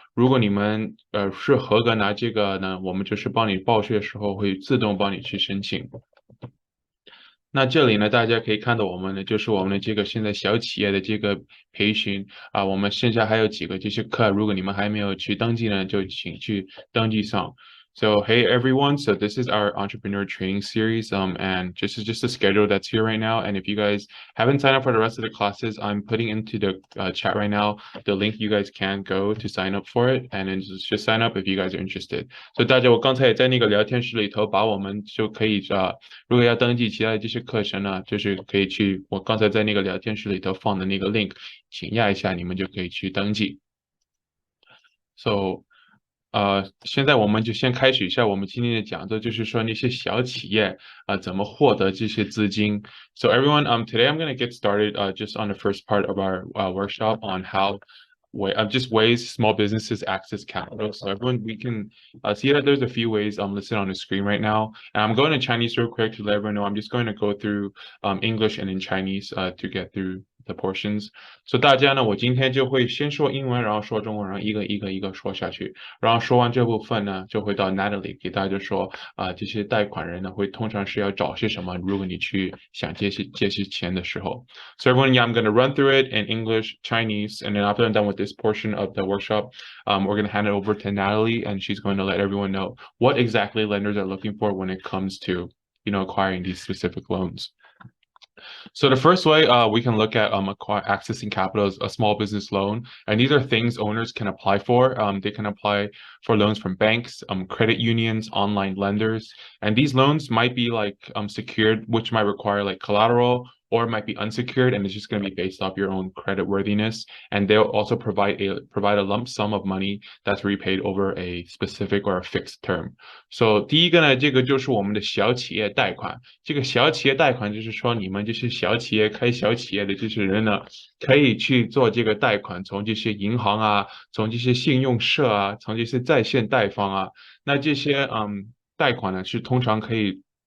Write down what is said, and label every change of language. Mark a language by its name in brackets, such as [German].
[Chinese] 如果你们是合格拿这个呢，我们就是帮你报税的时候会自动帮你去申请。那这里呢，大家可以看到我们的就是我们的这个现在小企业的这个培训我们剩下还有几个这些课，如果你们还没有去登记呢，就请去登记上。 [English] So hey everyone, so this is our entrepreneur training series, and this is just the schedule that's here right now. And if you guys haven't signed up for the rest of the classes, I'm putting into the chat right now the link you guys can go to sign up for it, and then just sign up if you guys are interested. [Chinese] So 大家，我刚才也在那个聊天室里头把我们就可以如果要登记其他的这些课程呢，就是可以去我刚才在那个聊天室里头放的那个 link，请压一下，你们就可以去登记。 So 现在我们就先开始一下我们今天的讲座，就是说那些小企业怎么获得这些资金。 [English] So everyone, today I'm going to get started just on the first part of our workshop on how just ways small businesses access capital. So everyone, we can see that there's a few ways listed on the screen right now. And I'm going to Chinese real quick to let everyone know. I'm just going to go through English and in Chinese to get through the portions. [Chinese] So 大家呢，我今天就会先说英文，然后说中文，然后一个说下去。然后说完这部分呢，就会到 Natalie 给大家说这些贷款人呢会通常是要找些什么？如果你去想借些钱的时候。 [English] So everyone, yeah, I'm going to run through it in English, Chinese, and then after I'm done with this portion of the workshop, we're going to hand it over to Natalie, and she's going to let everyone know what exactly lenders are looking for when it comes to, acquiring these specific loans. So the first way we can look at accessing capital is a small business loan, and these are things owners can apply for. They can apply for loans from banks, credit unions, online lenders, and these loans might be like secured, which might require like collateral, or it might be unsecured and it's just going to be based off your own credit worthiness. And they'll also provide a lump sum of money that's repaid over a specific or a fixed term. [Chinese] So 第一个呢，这个就是我们的小企业贷款。这个小企业贷款就是说，你们这些小企业开小企业的这些人呢，可以去做这个贷款，从这些银行啊，从这些信用社啊，从这些在线贷方啊，那这些贷款呢是通常可以。